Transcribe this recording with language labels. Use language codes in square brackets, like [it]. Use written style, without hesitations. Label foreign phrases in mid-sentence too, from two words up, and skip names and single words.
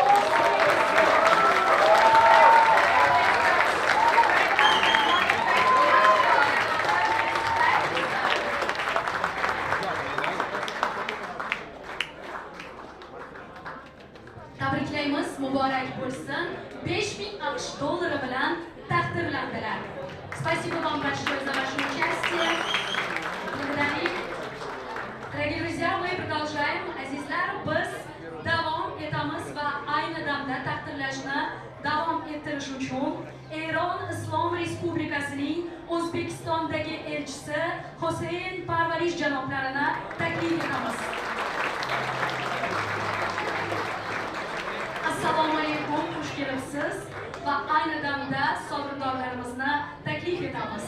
[uz] Tabriklaymiz, muborak bo'lsin. 5000 AQSh dollari bilan taqdirlandilar. [ru] Спасибо вам большое за ваше участие. Благодарим. Дорогие друзья, мы продолжаем. [uz] Azizlar, biz davom etamiz va ayni damda taqdirlashni davom ettirish uchun Eron Islom Respublikasining O'zbekistondagi elchisi Husayn Parvarish janoblarini taklif etamiz. Assalomu alaykum, xush kelibsiz va ayni damda sovrindorlarimizni taklif etamiz.